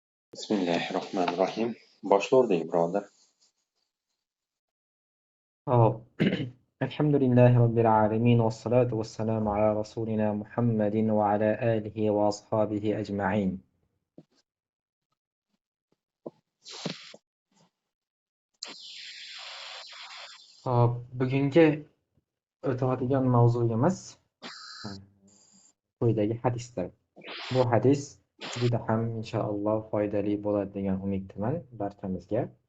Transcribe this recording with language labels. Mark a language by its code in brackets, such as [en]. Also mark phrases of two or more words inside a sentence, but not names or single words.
[ar] Bismillahirrahmanirrahim. [uz] Boshlovdik, birodar. Oh. [ar] الحمد لله رب العالمين والصلاة والسلام على رسولنا محمد وعلى آله وأصحابه أجمعين. [uz] Hop, bugungi o'tadigan mavzuyimiz quyidagi hadisdir. Bu hadis juda ham inshaalloh foydali bo'ladi degan umiddaman barchamizga.